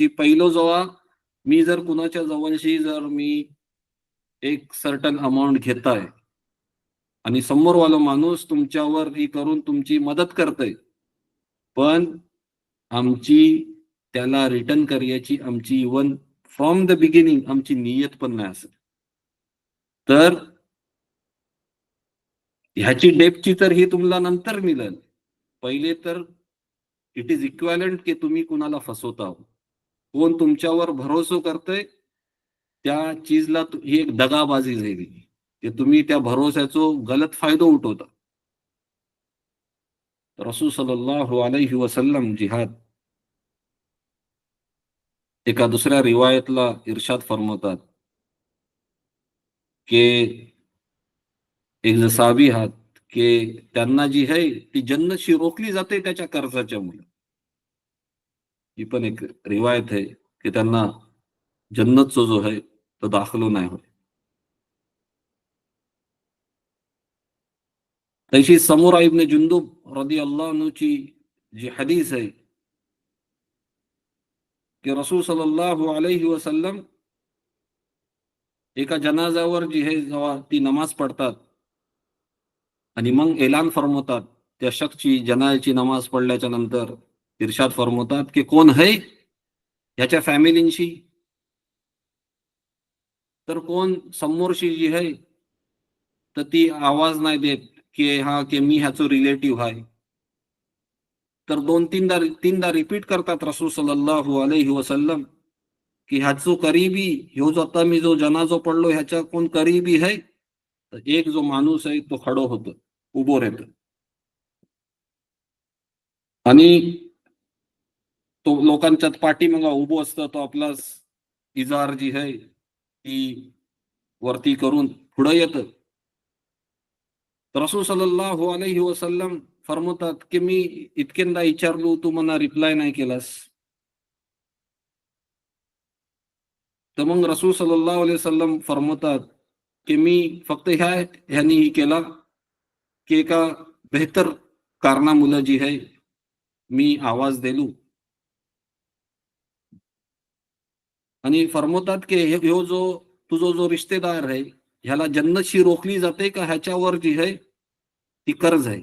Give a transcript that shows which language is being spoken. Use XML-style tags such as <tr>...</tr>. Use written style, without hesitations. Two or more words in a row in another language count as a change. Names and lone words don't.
<mr>पहिलं जेव्हा मी जर कुणाच्या जवळशी जर मी एक</mr> <en>certain amount</en> <mr>घेताय आणि समोरवाला माणूस तुमच्यावर ही करून तुमची मदत करतय, पण आमची त्याला रिटर्न करायची आमची</mr> <en>even from the beginning</en> <mr>आमची नियत पण नाही असेल, तर ह्याची डेपची तर ही तुम्हाला नंतर मिळेल. पहिले तर</mr> <en>it is equivalent</en> <mr>की तुम्ही कुणाला फसवता, कोण तुमच्यावर भरोसा करतय त्या चीजला ही एक दगाबाजी झाली की तुम्ही त्या भरोश्याचो गलत फायदा उठवता.</mr> <ar>رسول صلى الله عليه وسلم</ar> <mr>जिहाद एका दुसऱ्या रिवायतला इर्शाद फरमवतात की एक जसाबी हात की त्यांना जी आहे ती जन्नतशी रोखली जाते त्याच्या कर्जाच्या मुळे. ही पण एक रिवायत आहे की त्यांना जन्नतचा जो आहे तो दाखलो नाही होत. तशी समोरा इब्न जुंदुब</mr> <ar>رضي الله عنه</ar> <mr>ची जी हदीस आहे की</mr> <ar>رسول صلى الله عليه وسلم</ar> <mr>एका जनाजावर जी आहे जेव्हा ती नमाज पडतात आणि मग ऐलान फरमवतात त्या शख्सची जनाची नमाज पडल्याच्या नंतर इर्शाद फरमवतात की कोण है ह्याच्या फॅमिलींशी, तर कोण समोरशी जी आहे तर ती आवाज नाही देत की हा की मी ह्याचो रिलेटिव्ह आहे. तर तीनदा रिपीट करतात</mr> <ar>رسول صلى الله عليه وسلم</ar> <mr>की ह्याचो करीबी, ह्यो जो आता मी जो जनाजो पडलो ह्याच्या कोण करीबी आहे, तर एक जो माणूस आहे तो खडो होतो, उभो राहतो आणि तो लोकांच्यात पाठीमागा उभो असतो. तो आपला इजार जी आहे ती वरती करून पुढे येतं.</mr> <ar>رسول صلى الله عليه وسلم</ar> <mr>फरमवतात की मी इतकेंदा विचारलो तू मला रिप्लाय नाही केलास. तर मग</mr> <ar>رسول صلى الله عليه وسلم</ar> <mr>फरमवतात की मी फक्त ह्यानी केला की एका बेहतर कारणामुळे जी आहे मी आवाज दिलो. आणि फरमवतात की ह्यो जो तुझो जो रिश्तेदार आहे ह्याला जन्नतशी रोखली जाते का ह्याच्यावर जी आहे ती कर्ज आहे.</mr>